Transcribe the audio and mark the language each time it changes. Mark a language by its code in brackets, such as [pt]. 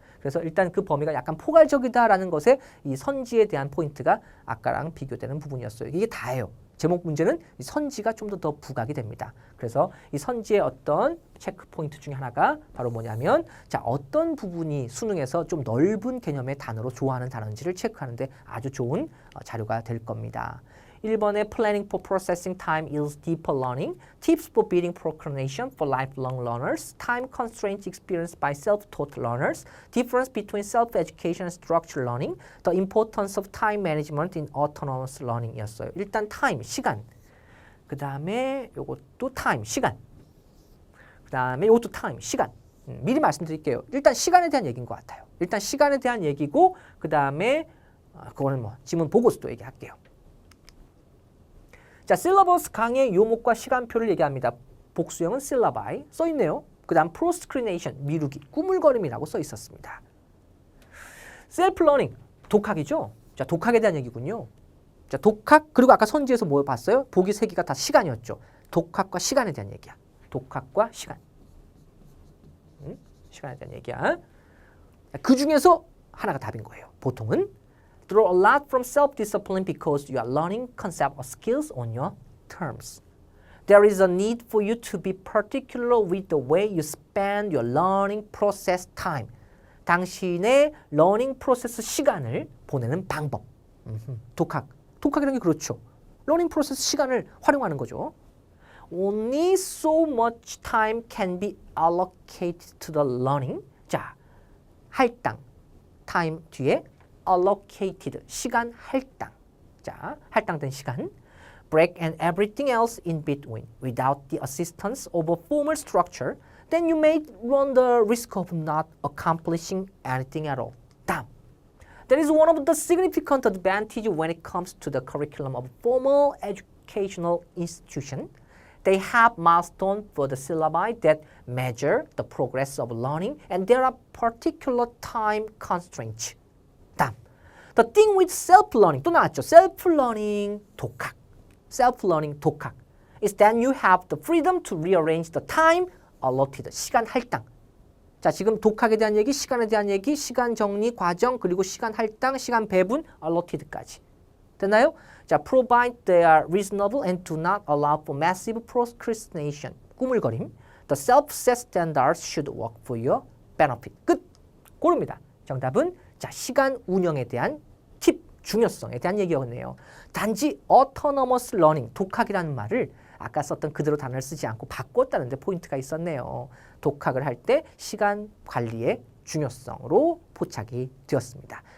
[ko] 그래서 일단 그 범위가 약간 포괄적이다라는 것에 이 선지에 대한 포인트가 아까랑 비교되는 부분이었어요. 이게 다예요. 제목 문제는 이 선지가 좀 더 부각이 됩니다. 그래서 이 선지의 어떤 체크 포인트 중에 하나가 바로 뭐냐면 자, 어떤 부분이 수능에서 좀 넓은 개념의 단어로 좋아하는 단어인지를 체크하는데 아주 좋은 자료가 될 겁니다. [en] 1번에 Planning for Processing Time Yields Deeper Learning, Tips for Beating Procrastination for Lifelong Learners, Time Constraints Experienced by Self-Taught Learners, Difference Between Self-Education and Structured Learning, The Importance of Time Management in Autonomous Learning이었어요. [ko] 일단 time, 시간. 그 다음에 요것도 time, 시간. 그 다음에 요것도 time, 시간. 미리 말씀드릴게요. 일단 시간에 대한 얘기인 것 같아요. 일단 시간에 대한 얘기고 그 다음에 그거는 뭐 지문 보고서 또 얘기할게요. 자, 실러버스 강의 요목과 시간표를 얘기합니다. 복수형은 syllabi 써있네요. 그 다음 procrastination, 미루기, 꾸물거림이라고 써 있었습니다. self-learning, 독학이죠. 자, 독학에 대한 얘기군요. 자, 독학, 그리고 아까 선지에서 뭐 봤어요? 보기 3개가 다 시간이었죠. 독학과 시간에 대한 얘기야. 독학과 시간. 시간에 대한 얘기야. 그 중에서 하나가 답인 거예요. [en] 보통은 draw a lot from self-discipline because you are learning concepts or skills on your terms. There is a need for you to be particular with the way you spend your learning process time. [ko] 당신의 러닝 프로세스 시간을 보내는 방법. 독학이라는 게 그렇죠. 러닝 프로세스 시간을 활용하는 거죠. Only so much time can be allocated to the learning. 자, 할당, time 뒤에 allocated, 시간 할당. 자, 할당된 시간. [en] Break and everything else in between without the assistance of a formal structure, then you may run the risk of not accomplishing anything at all. [ko] 다음. [en] That is one of the significant advantages when it comes to the curriculum of formal educational institution. They have milestones for the syllabi that measure the progress of learning, and there are particular time constraints. [ko] 다음. [en] The thing with self-learning, [ko] 또 나왔죠. self-learning 독학. [en] self-learning 독학 is that you have the freedom to rearrange the time allotted. [ko] 시간 할당. 자, 지금 독학에 대한 얘기, 시간에 대한 얘기, 시간 정리 과정, 그리고 시간 할당, 시간 배분, alloted까지. 됐나요? [en] 자, provide they are reasonable and do not allow for massive procrastination. [ko] 꾸물거림. [en] The self-set standards should work for your benefit. [ko] 끝. 고릅니다. 정답은 자, 시간 운영에 대한 팁, 중요성에 대한 얘기였네요. 단지 autonomous learning, 독학이라는 말을 아까 썼던 그대로 단어를 쓰지 않고 바꿨다는 데 포인트가 있었네요. 독학을 할 때 시간 관리의 중요성으로 포착이 되었습니다.